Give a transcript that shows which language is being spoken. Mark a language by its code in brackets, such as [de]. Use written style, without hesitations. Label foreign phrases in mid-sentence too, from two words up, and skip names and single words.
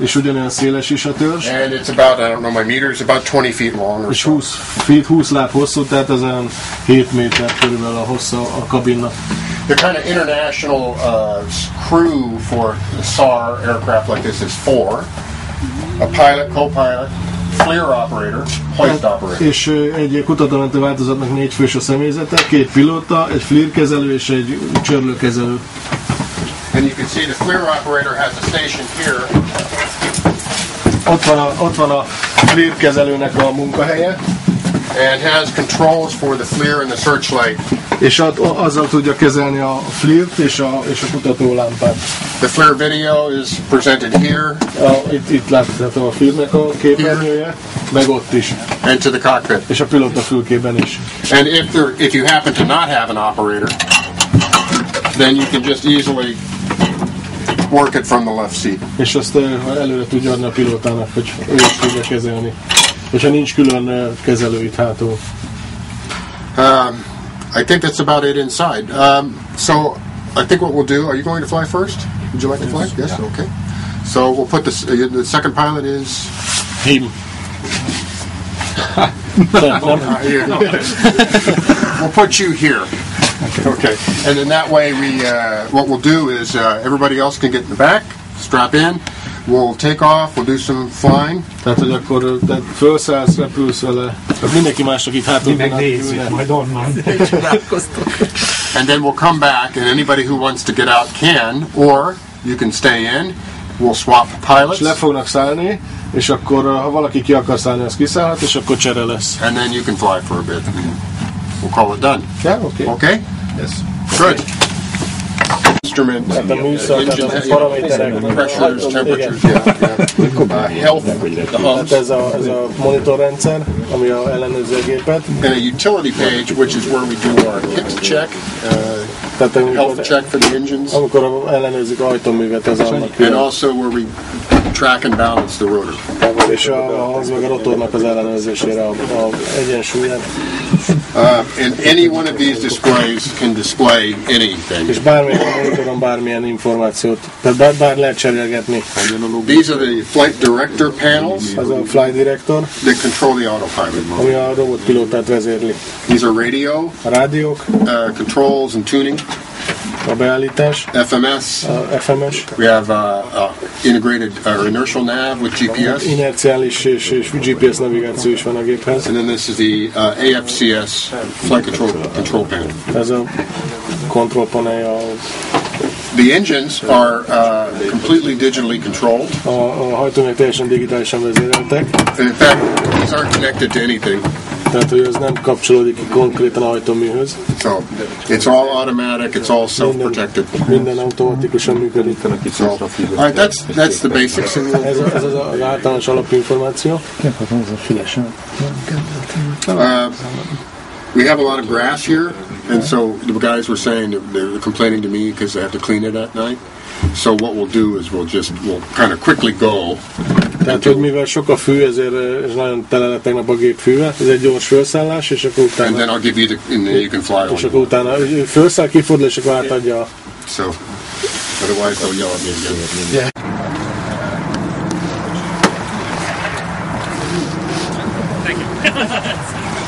[en] And it's about, I don't know my meters, about 20 feet long or so. The kind of international crew for a SAR aircraft like this is 4. A pilot, co-pilot, FLIR operator, hoist operator. [hu] És egy kutatómentő változatnak 4 fős a személyzete, 2 pilóta, egy FLIR kezelő és egy csörlőkezelő. [en] And you can see the FLIR operator has a station here. [hu] Ott van a FLIR kezelőnek a munkahelye. [en] And has controls for the FLIR and the searchlight. [hu] És azzal tudja kezelni a FLIR-t és a kutatólámpát. [en] The FLIR video is presented here. [hu] Itt látható a FLIR-nek a képernyője, meg ott is. [en] And to the cockpit. [hu] És a pilóta fülkében is. [en] And if you happen to not have an operator, then you can just easily work it from the left seat. [hu] És azt előre tudja adni a pilótának, hogy ő is tudja kezelni. Hogyha nincs külön kezelő itt hátul. [en] I think that's about it inside. So I think what we'll do, are you going to fly first? Would you like to fly? Yes? Yeah. Okay. So we'll put this, the second pilot is? Him. we'll put you here. Okay. And then that way what we'll do is everybody else can get in the back, strap in. We'll take off, we'll do some flying. [hu] Tehát, hogy akkor felszállsz, repülsz vele. Mindenki másnak itt hátul. Mi megnézzük, majd onnan. [en] And then we'll come back, and anybody who wants to get out can, or you can stay in. We'll swap pilots. [hu] És le fognak szállni, és akkor ha valaki ki akar szállni, az kiszállhat, és akkor csere lesz. [en] And then you can fly for a bit. We'll call it done. Yeah, okay. Okay? Yes. Good. Instrument, [hu] Tehát a műszak, [en] engine, [hu] tehát a paraméterek, [en] pressures, temperatures, health, the [hu] tehát [en] humps, [hu] ez a monitorrendszer, ami ellenőrzi a gépet. [en] and a utility page, which is where we do our hit check, [hu] Tehát [en] health check for the engines, [hu] amikor ellenőrzik ajtóművet, az annak [en] and also where we track and balance the rotor. [hu] és az meg a rotornak az ellenőrzésére a egyensúlyát. [en] And any one of these displays can display anything. [hu] És bármilyen monitoron bármilyen információt, tehát bár lehet cserélgetni. [en] These are the flight director panels [hu] Az a [en] Flight Director, that control the autopilot mode. [hu] ami a robotpilótát vezérli. [en] These are radio, [hu] A rádiók, [en] controls and tuning, [hu] a beállítás, [en] FMS. [hu] a FMS, [en] We have integrated inertial nav with GPS. [hu] inerciális és GPS navigáció is van a géphez. [en] And then this is the AFCS flight control panel. [hu] Ez a kontrollpanelja, [en] The engines are completely digitally controlled. [hu] a hajtóművek teljesen digitálisan vezéreltek, [en] And in fact, these aren't connected to anything. [hu] tehát hogy ez nem kapcsolódik ki konkrétan a hajtóműhöz. [en] So it's all automatic. It's all self-protected. [hu] Minden automatikusan működik. [en] So, all right, that's the basics. And [hu] Ez az általános alapinformáció. [en] we have a lot of grass here, and so the guys were saying that they're complaining to me because they have to clean it at night. So what we'll do is we'll kind of quickly go. [hu] Tehát, hogy mivel sok a fű, ezért és nagyon tele lett tegnap a gép fűvel, ez egy gyors felszállás, és akkor [en] And then [hu] utána, [en] I'll give you and then you can fly [hu] és [en] on. [hu] akkor utána ő felszáll, kifordul, és akkor átadja a [en] So otherwise they'll yell at me again. Yeah.